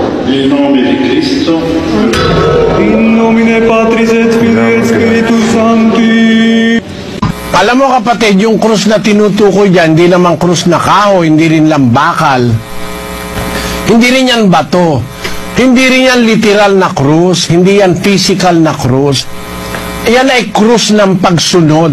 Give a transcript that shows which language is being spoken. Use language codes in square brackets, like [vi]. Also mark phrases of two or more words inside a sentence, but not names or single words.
[it] In nome di Cristo. [la] In nomine Patris et Filii et Spiritus Sancti. [tl] Alam mo kapatid, yung krus na tinutukoy dyan, hindi naman krus na kahoy, hindi rin lang bakal. Hindi rin yan bato. Hindi rin yan literal na krus. Hindi yan physical na krus. Yan ay krus ng pagsunod.